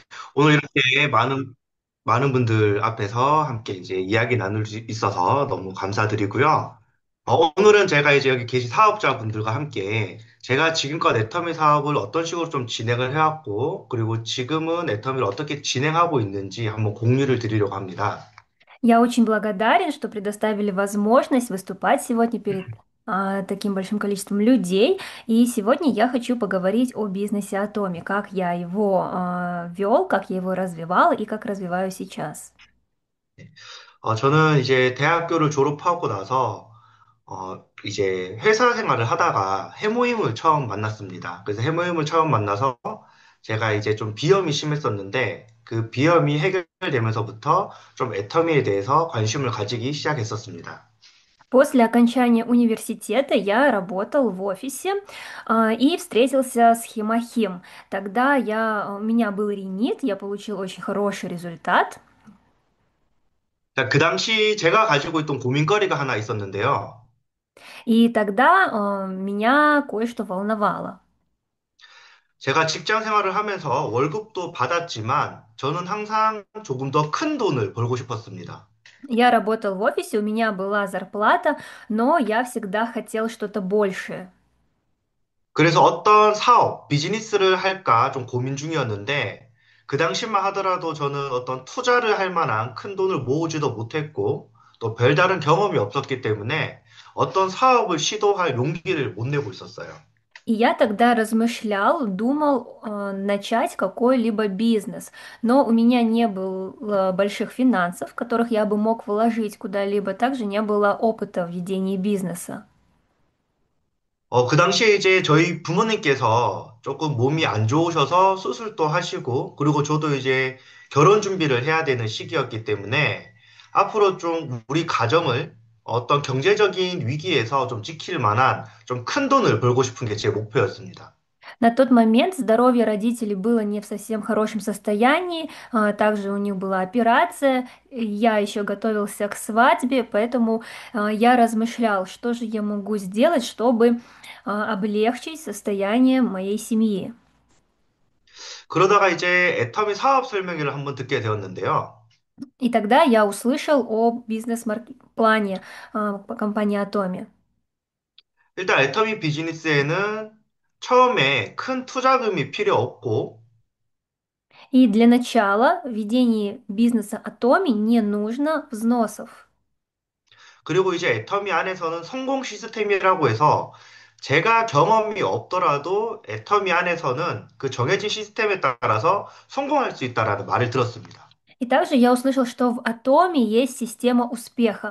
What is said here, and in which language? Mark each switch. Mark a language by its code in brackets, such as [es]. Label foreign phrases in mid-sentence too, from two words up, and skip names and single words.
[ko] 오늘 이렇게 많은 분들 앞에서 함께 이제 이야기 나눌 수 있어서 너무 감사드리고요. 오늘은 제가 이제 여기 계신 사업자분들과 함께 제가 지금껏 애터미 사업을 어떤 식으로 좀 진행을 해왔고, 그리고 지금은 애터미를 어떻게 진행하고 있는지 한번 공유를 드리려고 합니다. [ru] Я очень благодарен, что предоставили возможность выступать сегодня перед таким большим количеством людей. И сегодня я хочу поговорить о бизнесе Атоми, как я его вел, как я его развивал и как развиваю сейчас. [ko] 저는 이제 대학교를 졸업하고 나서 이제 회사 생활을 하다가 해모임을 처음 만났습니다. 그래서 해모임을 처음 만나서 제가 이제 좀 비염이 심했었는데 그 비염이 해결되면서부터 좀 애터미에 대해서 관심을 가지기 시작했었습니다. [ru] После окончания университета я работал в офисе и встретился с Химахим. Тогда у меня был ринит, я получил очень хороший результат. [ko] 자, 그 당시 제가 가지고 있던 고민거리가 하나 있었는데요. [ru] И тогда меня кое-что волновало. [ko] 제가 직장 생활을 하면서 월급도 받았지만 저는 항상 조금 더 큰 돈을 벌고 싶었습니다. [ru] Я работал в офисе, у меня была зарплата, но я всегда хотел что-то большее. [ko] 그래서 어떤 사업, 비즈니스를 할까 좀 고민 중이었는데, 그 당시만 하더라도 저는 어떤 투자를 할 만한 큰 돈을 모으지도 못했고, 또 별다른 경험이 없었기 때문에 어떤 사업을 시도할 용기를 못 내고 있었어요. [ru] И я тогда размышлял, думал начать какой-либо бизнес, но у меня не было больших финансов, которых я бы мог вложить куда-либо, также не было опыта в ведении бизнеса. [ko] 그 당시에 이제 저희 부모님께서 조금 몸이 안 좋으셔서 수술도 하시고, 그리고 저도 이제 결혼 준비를 해야 되는 시기였기 때문에 앞으로 좀 우리 가정을 어떤 경제적인 위기에서 좀 지킬 만한 좀 큰 돈을 벌고 싶은 게 제 목표였습니다. [ru] На тот момент здоровье родителей было не в совсем хорошем состоянии, также у них была операция, и я еще готовился к свадьбе, поэтому я размышлял, что же я могу сделать, чтобы облегчить состояние моей семьи. [ko] 그러다가 이제 애터미 사업 설명회를 한번 듣게 되었는데요. [ru] И тогда я услышал о бизнес-плане компании Atomi. [ko] 일단 애터미 비즈니스에는 처음에 큰 투자금이 필요 없고, [ru] И для начала в ведении бизнеса Atomi не нужно взносов. [ko] 그리고 이제 애터미 안에서는 성공 시스템이라고 해서 제가 경험이 없더라도 애터미 안에서는 그 정해진 시스템에 따라서 성공할 수 있다라는 말을 들었습니다. [ru] И также я услышал, что в Атоме есть система успеха.